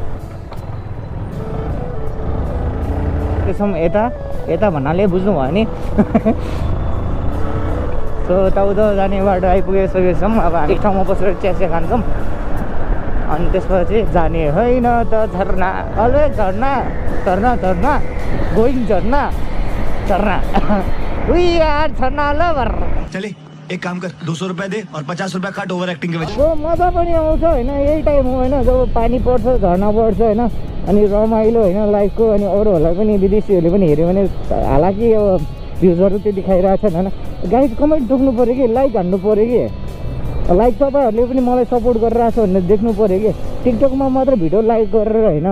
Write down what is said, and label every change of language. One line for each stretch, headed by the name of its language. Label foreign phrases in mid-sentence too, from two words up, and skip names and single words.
Nepali: त्यसमा यता भन्नाले बुझ्नु भयो नि सो यताउता जाने बाटो आइपुगिसकेछौँ अब हामी एक ठाउँमा बसेर चिया खान्छौँ अनि त्यसपछि जाने होइन त झरना अलवेज झरना झरना झरना गोइङ झरना झरना
English: we are
Nepali: झरना लभर
Hindi: चले एक काम कर 200 रुपया दे और 50 रुपया काट ओभर एक्टिंग के वजह
Nepali: वो मजा पनि आउँछ होइन यही टाइम हो होइन जब पानी पर्छ झरना पर्छ होइन अनि रमाइलो होइन लाइफको अनि अरूहरूलाई पनि विदेशीहरूले पनि हेऱ्यो भने हालाकि अब भ्युजहरू त्यति खाइरहेको छन् होइन गाइज कमेन्ट दुख्नु पऱ्यो कि लाइक हान्नु पऱ्यो कि लाइक तपाईँहरूले पनि मलाई सपोर्ट गरिरहेको छ भनेर देख्नु पऱ्यो कि टिकटकमा मात्र भिडियो लाइक गरेर